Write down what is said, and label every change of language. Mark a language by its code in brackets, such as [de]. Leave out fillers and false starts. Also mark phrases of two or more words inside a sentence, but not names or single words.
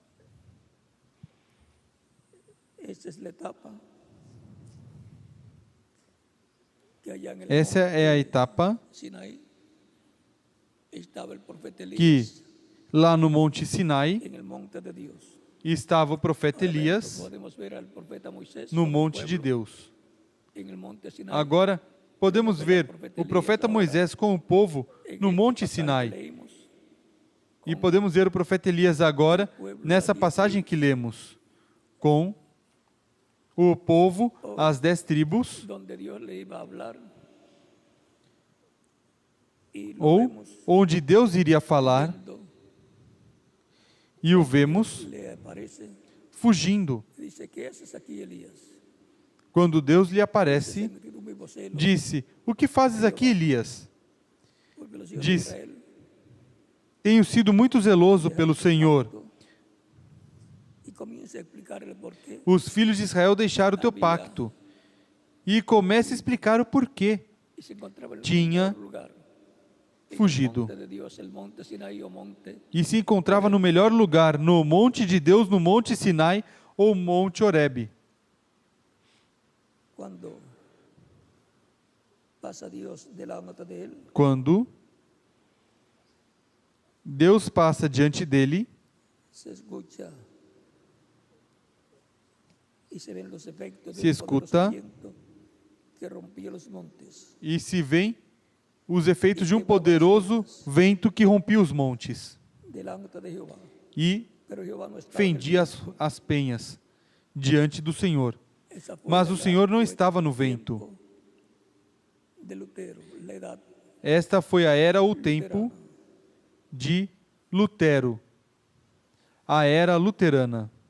[es] esa es la etapa que allá en el [pt] essa é a etapa [es] Sinaí estaba el profeta que Elías [pt] lá no Monte Sinai [es] en el monte de Dios. [pt] estava o profeta [es] Ahora [pt] Elias [es] podemos ver al profeta Moisés [pt] no [es] con el [pt] monte de [es] pueblo [pt] Deus. [es] en el monte Sinaí. [pt] Agora, podemos ver o profeta Moisés com o povo no Monte Sinai. E podemos ver o profeta Elias agora, nessa passagem que lemos, com o povo, as 10 tribos, [es] donde Dios le iba a hablar y lo [pt] ou vemos onde Deus iria falar, [es] cuando [pt] e o vemos [es] le aparece [pt] fugindo. [es] y dice, ¿qué haces aquí, Elías? [pt] Quando Deus lhe aparece, [es] Sentido muy vocelo, [pt] disse: O que fazes aqui, Elias? [es] porque los hijos [pt] diz, [es] de Israel [pt] Tenho sido muito zeloso pelo Senhor. [es] y comienza a explicarle por qué. [pt] Os filhos de Israel deixaram o teu pacto. E começa a explicar o porquê [es] Y se encontraba en el [pt] tinha [es] mejor lugar, en el [pt] fugido. [es] monte de Dios, el monte Sinaí o monte [pt] E se encontrava no melhor lugar, no monte de Deus, no monte Sinai ou monte Horebe. [es] cuando pasa Dios delante de él, [pt] Quando Deus passa diante dele, [es] se escucha y se ven los efectos [pt] Se [es] del [pt] escuta [es] poderoso viento que rompía los montes. [pt] e se vê os efeitos de um poderoso vento que rompia os montes e fendia as penhas diante do Senhor. Mas o Senhor não estava no vento. Esta foi a era ou tempo de Lutero, a era luterana.